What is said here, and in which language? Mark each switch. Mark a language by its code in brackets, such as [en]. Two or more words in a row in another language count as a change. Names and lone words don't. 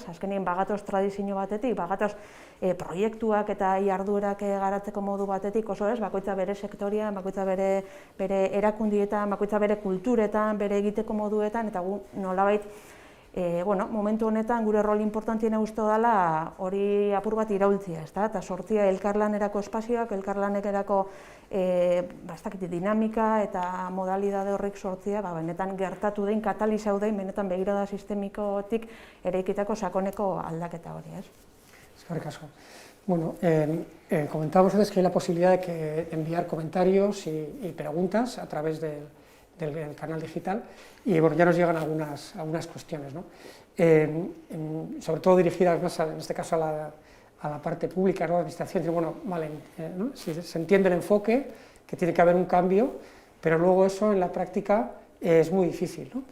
[eu] Azkenien bagatoz tradizio batetik, bagatoz proiektuak eta jarduerak garatzeko modu batetik oso ez, bakoitza bere sektoria, bakoitza bere erakundietan, bakoitza bere kulturetan, bere egiteko moduetan eta gu nolabait momentu honetan gure rol importantiena uste dela hori apur bat iraultzia, eta sortzia elkarlanerako espazioak, elkarlanerako dinamika eta modalidade horrek sortzia, benetan gertatu den, katalizau den, benetan begirada sistemikotik eraikitako sakoneko aldaketa hori, ez? Eskerrik asko. [es] Bueno, comentábamos antes que hay la posibilidad de enviar comentarios y preguntas a través del del canal digital, y bueno, ya nos llegan algunas cuestiones, ¿no? Sobre todo dirigidas más, en este caso, a la parte pública, ¿no? La administración, bueno, vale, ¿no? Si se entiende el enfoque, que tiene que haber un cambio, pero luego eso en la práctica es muy difícil, ¿no?